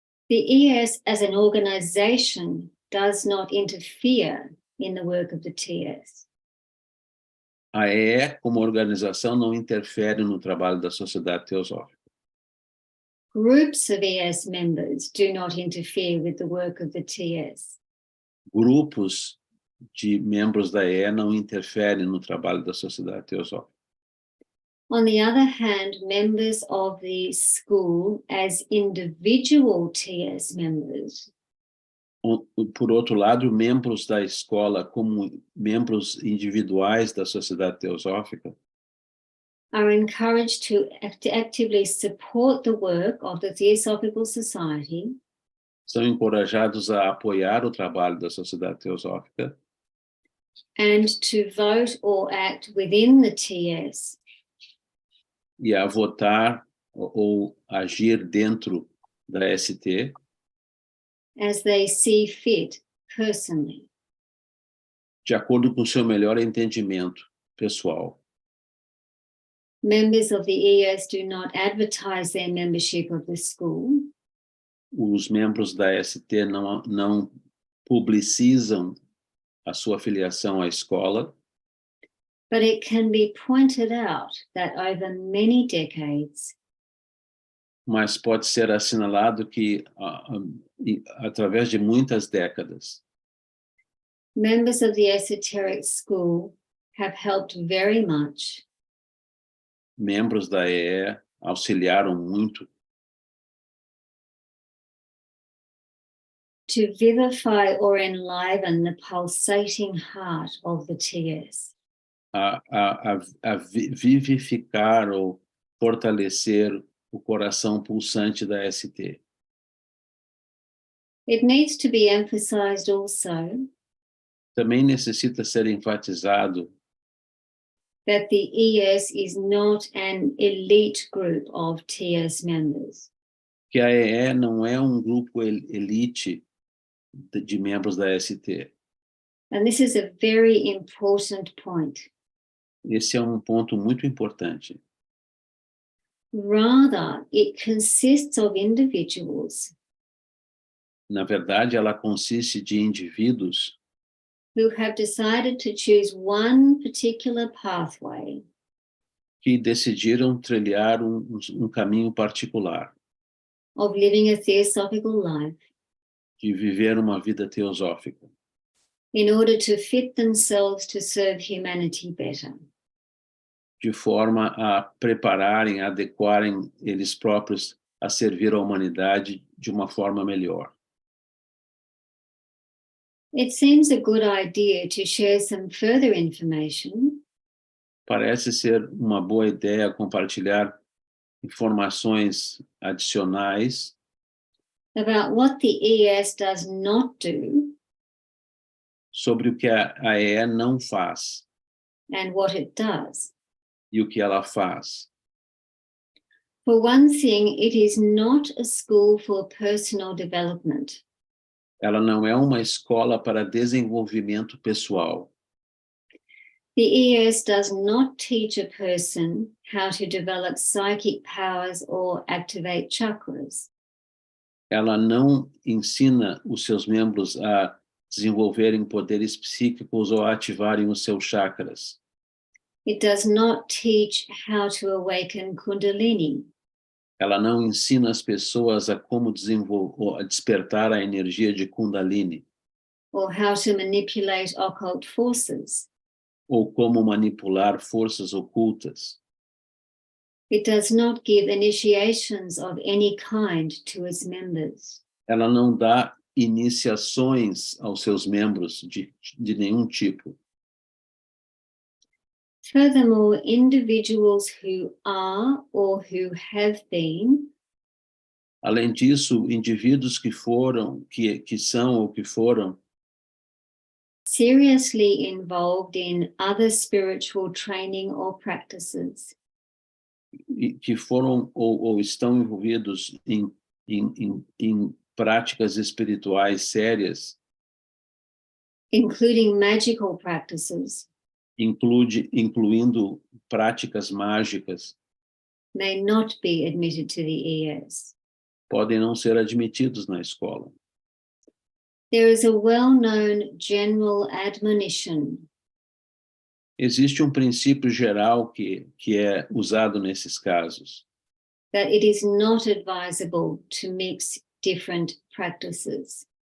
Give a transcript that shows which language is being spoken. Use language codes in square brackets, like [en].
[en] The ES as an organization does not interfere in the work of the TS. [pt] A EE, como organização, não interfere no trabalho da Sociedade Teosófica. [en] Groups of ES members do not interfere with the work of the TS. [pt] Grupos de membros da EE não interferem no trabalho da Sociedade Teosófica. [en] On the other hand, members of the school as individual TS members [pt] Por outro lado, membros da escola como membros individuais da Sociedade Teosófica [en] are encouraged to actively support the work of the Theosophical Society. [pt] São encorajados a apoiar o trabalho da Sociedade Teosófica [en] And to vote or act within the TS. [pt] E a votar ou agir dentro da ST [en] As they see fit personally. [pt] De acordo com o seu melhor entendimento pessoal. [en] Members of the ES do not advertise their membership of the school. [pt] Os membros da ST não publicizam a sua filiação à escola. [en] But it can be pointed out that over many decades, [pt] mas pode ser assinalado que, através de muitas décadas, [en] members of the esoteric school have helped very much [pt] membros da EE auxiliaram muito [en] to vivify or enliven the pulsating heart of the TS. [pt] a vivificar ou fortalecer o coração pulsante da ST. [en] It needs to be emphasized also [pt] Também necessita ser enfatizado [en] that the ES is not an elite group of TS members. [pt] que a EE não é um grupo elite de membros da ST. [en] And this is a very important point. [pt] Esse é um ponto muito importante. [en] Rather, it consists of individuals [pt] Na verdade, ela consiste de indivíduos [en] who have decided to choose one particular pathway [pt] que decidiram trilhar um caminho particular, [en] of living a theosophical life [pt] de viver uma vida teosófica, [en] in order to fit themselves to serve humanity better. [pt] de forma a prepararem, adequarem eles próprios a servir a humanidade de uma forma melhor. [en] It seems a good idea to share some further information [pt] Parece ser uma boa ideia compartilhar informações adicionais [en] about what the ES does not do [pt] sobre o que a EE não faz [en] and what it does. [pt] e o que ela faz. [en] For one thing, it is not a school for personal development. [pt] Ela não é uma escola para desenvolvimento pessoal. [en] The ES does not teach a person how to develop psychic powers or activate chakras. [pt] Ela não ensina os seus membros a desenvolverem poderes psíquicos ou a ativarem os seus chakras. [en] It does not teach how to awaken Kundalini. [pt] Ela não ensina as pessoas a como a despertar a energia de Kundalini [en] Or how to manipulate occult forces. [pt] ou como manipular forças ocultas. [en] It does not give initiations of any kind to its members. [pt] Ela não dá iniciações aos seus membros de nenhum tipo. [en] Furthermore, individuals who are or who have been [pt] Além disso, indivíduos que são ou que foram [en] seriously involved in other spiritual training or practices, [pt] que foram ou estão envolvidos em práticas espirituais sérias, [en] including magical practices, [pt] incluindo práticas mágicas, [en] may not be admitted to the ES. [pt] podem não ser admitidos na escola. [en] There is a well-known general admonition [pt] Existe um princípio geral que é usado nesses casos, [en] that it is not advisable to mix different practices.